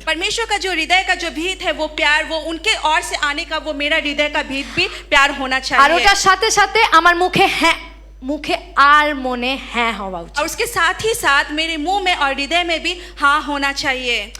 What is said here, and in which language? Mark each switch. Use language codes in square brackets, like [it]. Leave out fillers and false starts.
[hi] परमेश्वर का जो हृदय का जो भीत है वो प्यार, वो उनके ओर से आने का वो मेरा हृदय का भीत भी प्यार होना [bn] আর [hi] चाहिए। [bn] ওটার সাথে সাথে আমার মুখে আর মনে হ্যাঁ হওয়া উচিত। [hi] और उसके साथ ही साथ मेरे मुंह में और हृदय में भी हाँ होना चाहिए।